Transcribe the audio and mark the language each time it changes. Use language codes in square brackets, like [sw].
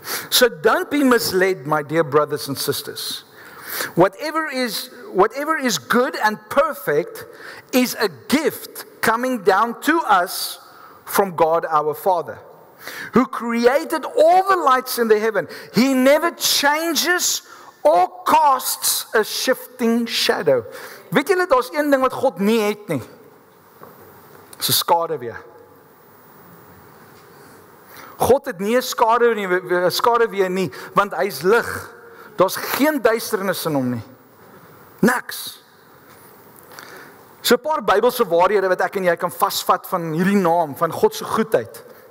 [en] So don't be misled, my dear brothers and sisters. Whatever is good and perfect is a gift coming down to us from God our Father, who created all the lights in the heaven. He never changes or casts a shifting shadow. [af] Weet julle, daar's een ding wat God nie het nie. Dis 'n skaduwee. God het nie 'n skaduwee nie, want hy's lig. Daar's geen duisternis in hom nie. Niks. So 'n paar Bybelse waarhede wat ek en jy kan vasvat van hierdie naam, van God se goedheid.